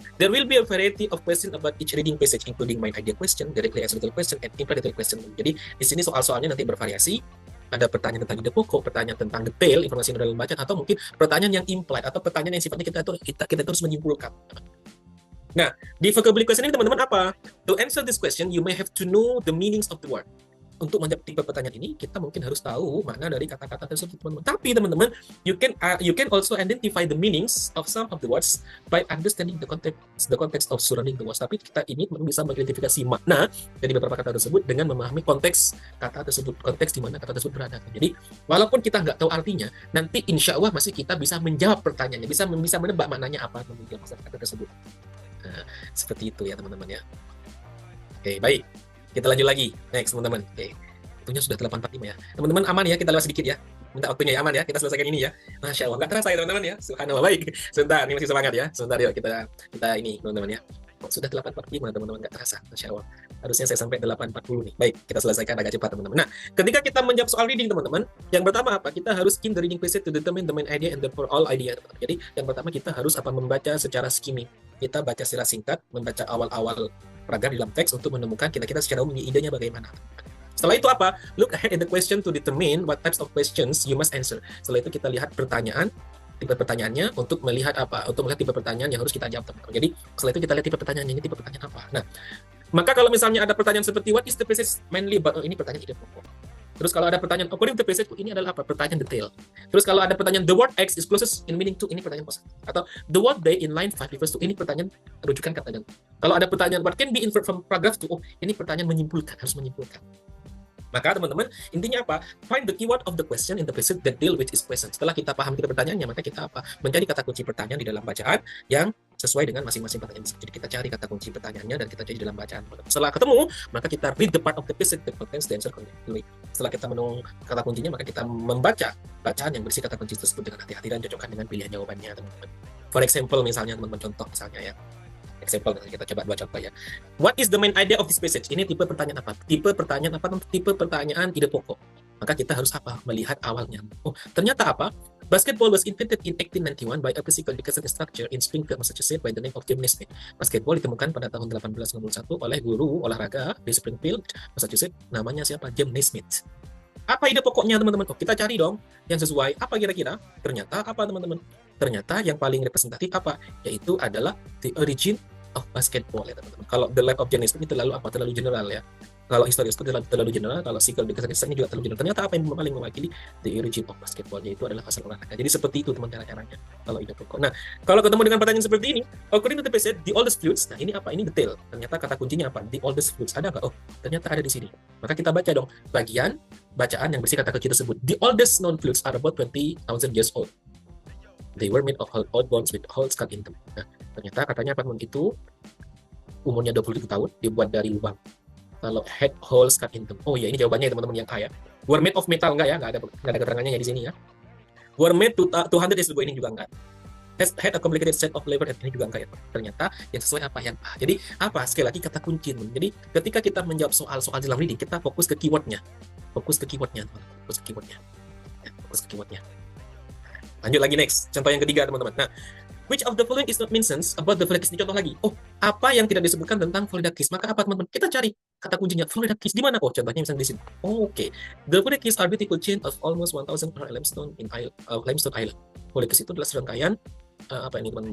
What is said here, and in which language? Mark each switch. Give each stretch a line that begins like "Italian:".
English: There will be a variety of question about each reading passage, including main idea question, directly answer detail question, and implied detail question.
Indonesian: Jadi di sini soal-soalnya nanti bervariasi. Ada pertanyaan tentang ide pokok, pertanyaan tentang detail, informasi yang dalam bacaan, atau mungkin pertanyaan yang implied atau pertanyaan yang sifatnya kita terus menyimpulkan. Nah, di vocabulary question ini teman-teman apa?
English: To answer this question, you may have to know the meanings of the word.
Indonesian: Untuk menjawab tipe pertanyaan ini, kita mungkin harus tahu makna dari kata-kata tersebut, teman-teman. Tapi teman-teman,
English: you can also identify the meanings of some of the words by understanding the context of surrounding the words.
Indonesian: Tapi kita ini bisa mengidentifikasi makna dari beberapa kata tersebut dengan memahami konteks kata tersebut, konteks di mana kata tersebut berada. Jadi, walaupun kita nggak tahu artinya, nanti insya Allah masih kita bisa menjawab pertanyaannya, bisa menebak maknanya apa kemudian kata tersebut. Nah, seperti itu ya teman-teman ya. Oke, baik. Kita lanjut lagi. Next, teman-teman. Oke. Waktunya sudah 8.45 ya. Teman-teman aman ya, kita lewat sedikit ya. Minta waktunya ya, aman ya. Kita selesaikan ini ya. Masya Allah. Nggak terasa ya, teman-teman ya. Subhanallah. Baik. Sebentar, ini masih semangat ya. Sebentar yuk, kita ini, teman-teman ya. Sudah 8.45, teman-teman. Nggak terasa. Masya Allah. Harusnya saya sampai 8.40 nih. Baik, kita selesaikan agak cepat, teman-teman. Nah, ketika kita menjawab soal reading, teman-teman, yang pertama apa? Kita harus
English: skim the reading passage to determine the main idea and the overall idea.
Indonesian: Teman-teman. Jadi, yang pertama kita harus membaca secara skimming. Kita baca secara singkat, membaca awal-awal paragraf di dalam teks untuk menemukan kira-kira secara umum idenya bagaimana. Setelah itu apa?
English: Look ahead in the question to determine what types of questions you must answer.
Indonesian: Setelah itu kita lihat pertanyaan, tipe pertanyaannya untuk melihat apa? Untuk melihat tipe pertanyaan yang harus kita jawab, teman-teman. Jadi setelah itu kita lihat tipe pertanyaannya, ini tipe pertanyaan apa. Nah, maka kalau misalnya ada pertanyaan seperti
English: what is the passage mainly about?
Indonesian: Oh, ini pertanyaan ide pokok. Terus kalau ada pertanyaan
English: according to the passage,
Indonesian: ini adalah apa? Pertanyaan detail. Terus kalau ada pertanyaan
English: the word X is closest in meaning to,
Indonesian: ini pertanyaan kosa.
English: Atau the word they in line 5 refers to,
Indonesian: ini pertanyaan rujukan kata dan. Kalau ada pertanyaan
English: what can be inferred from paragraph to,
Indonesian: oh ini pertanyaan menyimpulkan, harus menyimpulkan. Maka teman-teman, intinya apa?
English: Find the keyword of the question in the passage that deal with its question.
Indonesian: Setelah kita paham kita pertanyaannya, maka kita apa? Mencari kata kunci pertanyaan di dalam bacaan yang sesuai dengan masing-masing pertanyaan. Jadi kita cari kata kunci pertanyaannya dan kita cari dalam bacaan. Setelah ketemu, maka kita
English: read the part of the passage that contains the answer correctly.
Indonesian: Setelah kita menemukan kata kuncinya, maka kita membaca bacaan yang berisi kata kunci tersebut dengan hati-hati dan cocokkan dengan pilihan jawabannya, teman-teman. For example, misalnya teman-teman contoh misalnya ya. Example, kita coba dua contoh ya.
English: What is the main idea of this passage?
Indonesian: Ini tipe pertanyaan apa? Tipe pertanyaan apa? Tipe pertanyaan ide pokok. Maka kita harus apa? Melihat awalnya. Oh, ternyata apa?
English: Basketball was invented in 1891 by a physical education instructor in Springfield, Massachusetts by the name of James Naismith.
Indonesian: Basketball ditemukan pada tahun 1891 oleh guru olahraga di Springfield, Massachusetts. Namanya siapa? James Naismith. Apa ide pokoknya, teman-teman? Oh, kita cari dong yang sesuai. Apa kira-kira? Ternyata apa, teman-teman? Ternyata yang paling representatif apa? Yaitu adalah
English: the origin of basketball
Indonesian: ya, teman-teman. Kalau
English: the life of James Naismith
Indonesian: itu terlalu apa? Terlalu general ya. Kalau historis itu terlalu general, kalau physical education juga terlalu general. Ternyata apa yang paling mewakili
English: the origin of basketball,
Indonesian: yaitu adalah asal olahraga. Jadi seperti itu teman caranya kalau ide pokok. Nah, kalau ketemu dengan pertanyaan seperti ini,
English: according to the passage, the oldest flutes.
Indonesian: Nah, ini apa? Ini detail. Ternyata kata kuncinya apa?
English: The oldest flutes.
Indonesian: Ada nggak? Oh, ternyata ada di sini. Maka kita baca dong bagian bacaan yang berisi kata kunci tersebut.
English: The oldest known flutes are about 20,000 years old. They were made of old bones with holes cut in them.
Indonesian: Nah, ternyata katanya apa itu umurnya 20.000 tahun, dibuat dari lubang.
English: Kalau head holes cut in them.
Indonesian: Oh ya, ini jawabannya teman-teman yang A ya.
English: Were made of metal,
Indonesian: enggak ya? Enggak ada keterangannya ya di sini ya.
English: Were made to 200 years ago,
Indonesian: ini juga enggak.
English: Had a complicated set of labor,
Indonesian: ini juga enggak ya. Ternyata yang sesuai apa yang A. Jadi apa? Sekali lagi kata kunci. Jadi ketika kita menjawab soal-soal dalam reading, kita fokus ke keywordnya. Fokus ke keywordnya. Ya, fokus ke keywordnya. Lanjut lagi next. Contoh yang ketiga, teman-teman.
English: Nah, which of the following is not mentioned about the Florida Keys?
Indonesian: Ini contoh lagi. Oh, apa yang tidak disebutkan tentang Florida Keys? Maka apa, teman-teman? Kita cari kata kuncinya. Florida Keys di mana? Oh, contohnya misalnya di sini. Oh, oke.
English: The Florida Keys are beautiful chain of almost 1,000 limestone Limestone Island.
Indonesian: Florida Keys itu adalah serangkaian apa ini, teman?